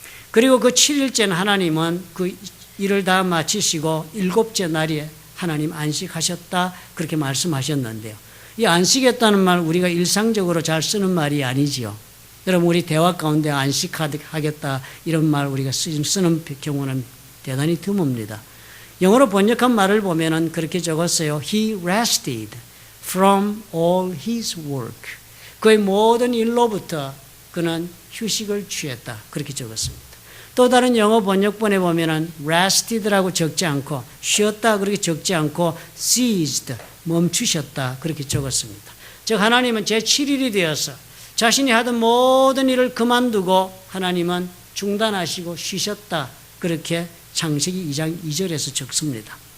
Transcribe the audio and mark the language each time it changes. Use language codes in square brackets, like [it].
[ko] 그리고 그 7일째는 하나님은 그 일을 다 마치시고 일곱째 날에 하나님 안식하셨다 그렇게 말씀하셨는데요. 이 안식했다는 말 우리가 일상적으로 잘 쓰는 말이 아니지요. 여러분 우리 대화 가운데 안식하겠다 이런 말 우리가 쓰는 경우는 대단히 드뭅니다. 영어로 번역한 말을 보면은 그렇게 적었어요. [en] He rested from all his work. [ko] 그의 모든 일로부터 그는 휴식을 취했다. 그렇게 적었습니다. 또 다른 영어 번역본에 보면은 rested라고 적지 않고 쉬었다 그렇게 적지 않고 ceased 멈추셨다 그렇게 적었습니다. 즉 하나님은 제7일이 되어서 자신이 하던 모든 일을 그만두고 하나님은 중단하시고 쉬셨다 그렇게 창세기 2장 2절에서 적습니다.